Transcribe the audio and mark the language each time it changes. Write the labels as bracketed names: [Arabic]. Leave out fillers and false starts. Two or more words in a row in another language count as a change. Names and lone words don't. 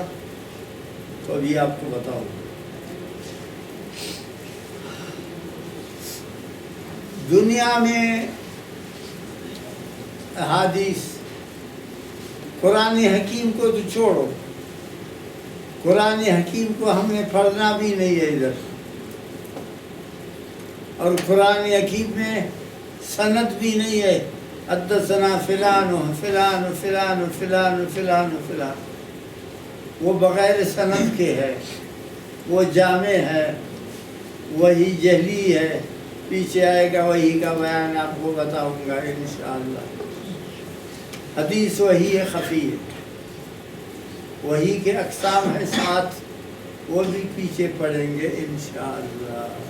[Urdu] تو ابھی آپ کو بتاؤ، دنیا میں احادیث، قرآن حکیم کو تو چھوڑو، قرآن حکیم کو ہم نے پڑھنا بھی نہیں ہے ادھر. اور قرآن حکیم میں سند بھی نہیں ہے. [Arabic] حدثنا فلان و فلان و فلان و فلان و فلان و فلان، [Urdu] وہ بغیر سند کے ہے. وہ جامع ہے، وہی جہلی ہے، پیچھے آئے گا وہی کا بیان آپ کو بتاؤں گا انشاءاللہ۔ حدیث وہی ہے خفی ہے، وہی کے اقسام ہے ساتھ، وہ بھی پیچھے پڑھیں گے انشاءاللہ۔